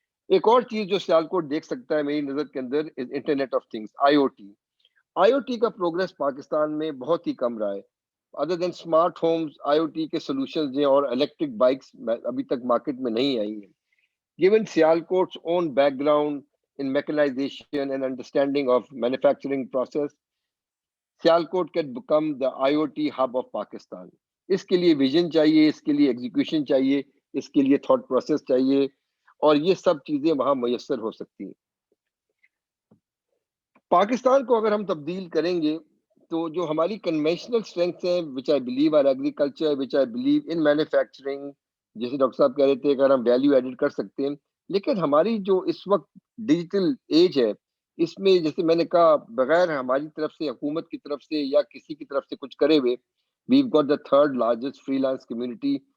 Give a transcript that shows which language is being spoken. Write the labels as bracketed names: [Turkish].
[Urdu] ایک اور چیز جو سیالکوٹ دیکھ سکتا ہے میری نظر کے اندر internet of things, I O T. I O T کا پروگرس پاکستان میں بہت ہی کم رہا ہے. [English] other then smart homes, [Urdu] آئی او ٹی کے سولوشنز ہیں اور الیکٹرک بائکس ابھی تک مارکیٹ میں نہیں آئی ہیں. [English] Given Sialkot's own background in mechanization and understanding of manufacturing process, Sialkot can become the IoT hub of Pakistan. [Urdu] اس کے لیے ویژن چاہیے, اس کے لیے ایگزیکیوشن چاہیے, اس کے لیے تھاٹ پروسیس چاہیے, اور یہ سب چیزیں وہاں میسر ہو سکتی ہیں. پاکستان کو اگر ہم تبدیل کریں گے تو جو ہماری کنونشنل اسٹرینگس ہیں [English] which I believe are agriculture, which I believe in manufacturing, [Urdu] جیسے ڈاکٹر صاحب کہہ رہے تھے اگر ہم ویلیو ایڈڈ کر سکتے ہیں, لیکن ہماری جو اس وقت ڈیجیٹل ایج ہے اس میں جیسے میں نے کہا بغیر ہماری طرف سے, حکومت کی طرف سے یا کسی کی طرف سے کچھ کرے ہوئے, [English] We've got the third largest freelance community.